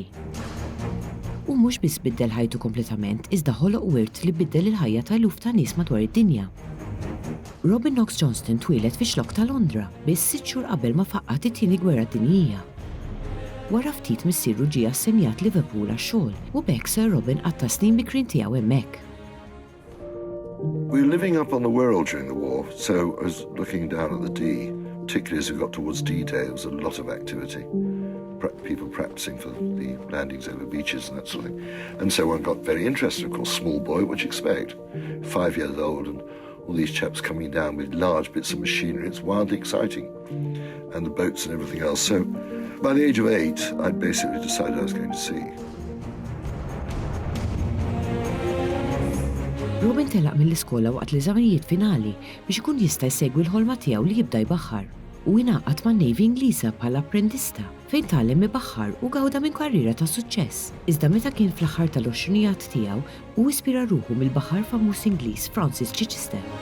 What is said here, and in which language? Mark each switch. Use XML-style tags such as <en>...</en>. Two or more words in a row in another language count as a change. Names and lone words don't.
<mt>U mhux biss biddel ħajtu kompletament, iżda ħoloq wirt li biddel il-ħajja ta' eluf ta' nies madwar id-dinja. Robin Knox Johnston twieled fi xlokk ta' Londra biss 6 xhur qabel ma faqqat it-tieni gwerra dinjija. Wara ftit missierru ġie assenjat Liverpool għax-xogħol u b'hekk Sir Robin qatta snin bikrin tiegħu hemmhekk.</mt> <en>We were living up on the Wirral during the war, so I was looking down at the Dee, particularly as we got towards D-Day. There was a lot of activity, people practicing for the landings over beaches and that sort of thing. And so one got very interested, of course, small boy, what you expect, 5 years old, and all these chaps coming down with large bits of machinery. It's wildly exciting, and the boats and everything else. So by the age of 8, I'd basically decided I was going to sea.</en> <mt>Robin telaq mill-iskola waqt l-eżamijiet finali biex ikun jista' jsegwi l-ħolma tiegħu li jibda jbaħħar u ingħaqad man-Navy Ingliża bħala apprendista fejn tgħallem ibaħħar u gawda minn karriera ta' suċċess. Iżda meta kien fl-aħħar tal-20 tiegħu u ispira ruħu mill-baħħar famuż Ingliż Francis Chichester.</mt>